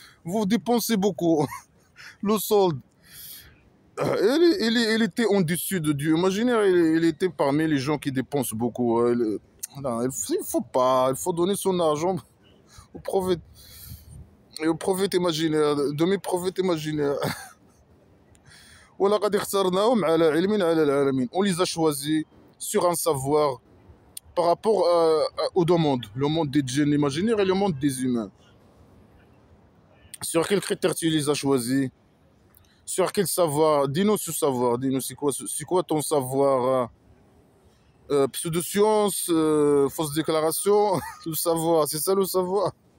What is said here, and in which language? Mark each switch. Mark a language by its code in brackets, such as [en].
[fr] Vous dépensez beaucoup. Le solde. Il était en dessus de Dieu imaginaire. Il était parmi les gens qui dépensent beaucoup. Non, il faut pas. Il faut donner son argent aux prophètes. Et aux prophètes imaginaires. De mes prophètes imaginaires. [ar] ولقد اخترناهم على علم على العالمين. [fr] On les a choisis sur un savoir par rapport aux deux mondes, le monde des djinns imaginaires et le monde des humains. Sur quels critères tu les as choisis? Sur quel savoir? Dis-nous ce savoir. Dis-nous c'est quoi ton savoir? Pseudo-science, fausse déclaration, le savoir, c'est ça le savoir.